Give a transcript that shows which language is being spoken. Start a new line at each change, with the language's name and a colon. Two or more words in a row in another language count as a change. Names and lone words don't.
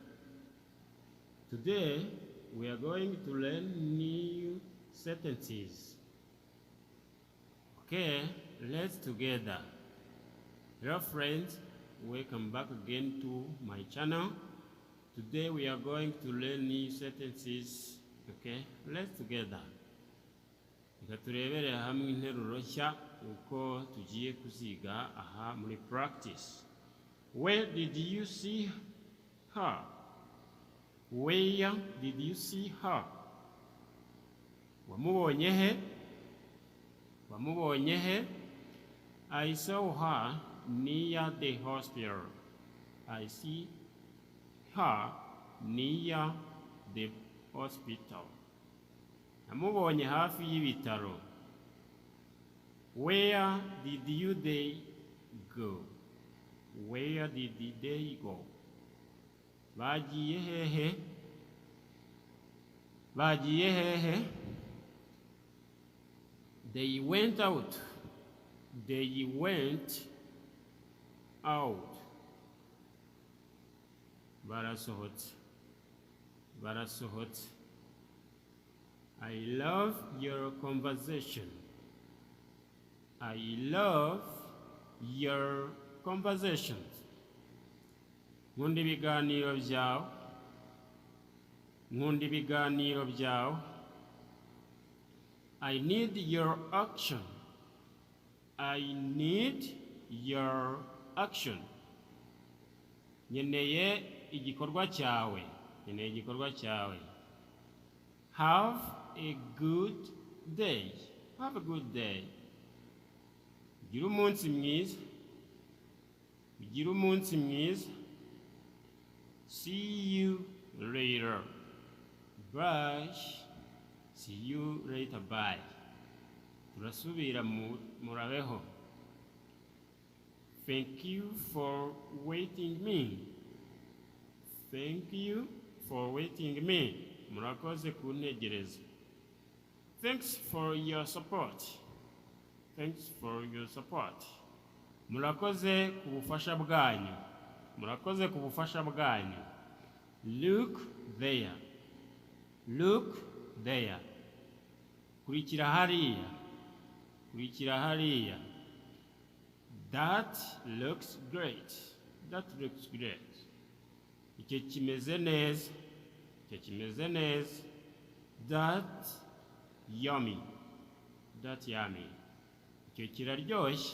English: Today we are going to learn new sentences. Okay, let's together. Hello friends, welcome back again to my channel. Today we are going to learn new sentences. Okay, let's together.
Kinyarwanda: Turebere hamwe interuro nshya uko tugiye kuziga aha muri practice.
English: Where did you see her? Where did you see her?
Kinyarwanda: Wamubonye he? Wamubonye he?
English: I saw her near the hospital. I see her near the hospital.
Kinyarwanda: Namubonye hafi y'ibitaro.
English: Where did they go? Where did they go?
Kinyarwanda: Bagiye hehe? Bagiye hehe?
English: They went out. They went out.
Kinyarwanda: Barasohotse. Barasohotse.
English: I love your conversation. I love your conversations.
Kinyarwanda: Nkunda ibiganiro byawe. Nkunda ibiganiro byawe.
English: I need your action. I need your action.
Kinyarwanda: Nkeneye igikorwa cyawe. Nkeneye igikorwa cyawe.
English: Have a good day. Have a good day.
Kinyarwanda: Gira umunsi mwiza. Gira umunsi mwiza.
English: See you later. Bye. See you later. Bye.
Kinyarwanda: Turasubira murabeho.
English: Thank you for waiting me. Thank you for waiting me.
Kinyarwanda: Murakoze kuntegereza.
English: Thanks for your support. Thanks for your support.
Kinyarwanda: Murakoze kubufasha bwanyu. Murakoze kubufasha bwanyu.
English: Look there. Look there.
Kinyarwanda: Kurikira hariya. Kurikira hariya.
English: That looks great. That looks great.
Kinyarwanda: Icyo kimeze neza. Icyo kimeze neza.
English: That yummy. That yummy.
Kinyarwanda: Icyo kiraryoshye.